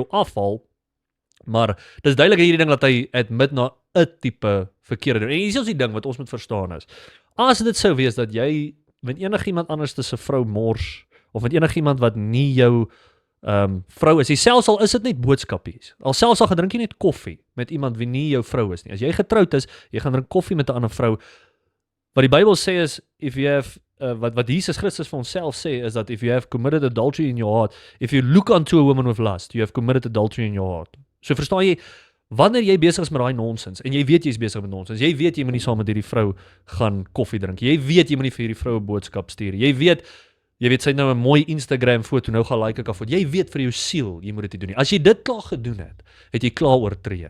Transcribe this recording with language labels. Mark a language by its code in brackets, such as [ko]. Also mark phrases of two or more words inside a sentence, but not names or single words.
[af] afhaal, maar dis duidelik hierdie ding dat hy admit na 'n tipe verkeerde doen, en hier is die ding wat ons moet verstaan is, as dit sou wees dat jy met enigiemand anders se vrou mors, of met enigiemand wat nie jou vrou is, selfs al is dit net boodskapies, selfs al gedrink jy net koffie met iemand wie nie jou vrou is nie, as jy getroud is, jy gaan drink koffie met 'n ander vrou, wat die Bybel sê is, [en] if you have, [af] wat Jesus Christus vir onsself sê, [en] is that if you have committed adultery in your heart, if you look unto a woman with lust, you have committed adultery in your heart. [af] So verstaan jy, wanneer jy besig is met daai nonsens, en jy weet jy is besig met nonsens, jy weet jy moet nie saam met hierdie vrou gaan koffie drink, jy weet jy moet nie vir hierdie vrou 'n boodskap stuur, jy weet, jy weet, sy het nou 'n mooi Instagram foto, nou gaan like ek af. Jy weet vir jou siel, jy moet dit nie doen nie. As jy dit klaar gedoen het jy klaar oortree.